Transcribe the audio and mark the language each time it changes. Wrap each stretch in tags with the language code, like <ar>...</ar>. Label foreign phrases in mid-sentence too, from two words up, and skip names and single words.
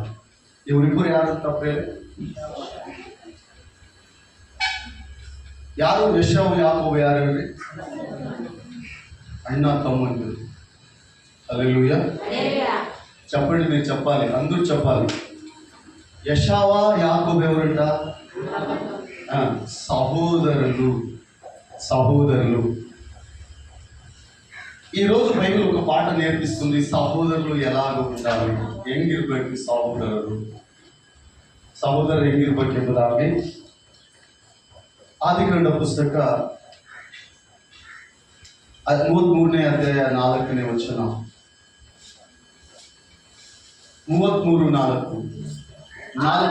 <kn>ಇವರಿಬ್ಬರು ಯಾರು ತಪ್ಪೇ? ಯಾರು ಯಶಾವ ಯಾಕೋಬ? ಯಾರು ಹೇಳ್ರಿ? ಅಣ್ಣ ತಮ್ಮಂದಿರು. ಹಲ್ಲೆಲೂಯಾ, ಚಪ್ಪಲಿ ಮೇಲೆ ಚಪ್ಪಾಲಿ, ಅಂದ್ರು ಚಪ್ಪಾಲಿ.</kn> <te>ಯಶಾವ ಯಾಕೋಬ ఎవరంట? సహోదరులు. ఈరోజు బైబిల్ ఒక పాట నేర్పిస్తుంది. సహోదరులు ఎలాగ ఉండాలి,</te> <kn>ಹೆಂಗಿರ್ಬೇಕು ಸಹೋದರರು ಹೆಂಗಿರ್ಬೇಕೆಂಬುದಾಗಿ ಆದಿಕಾಂಡ ಪುಸ್ತಕ 33ನೇ ಅಧ್ಯಾಯ 4ನೇ ವಚನ. 33:4.</kn>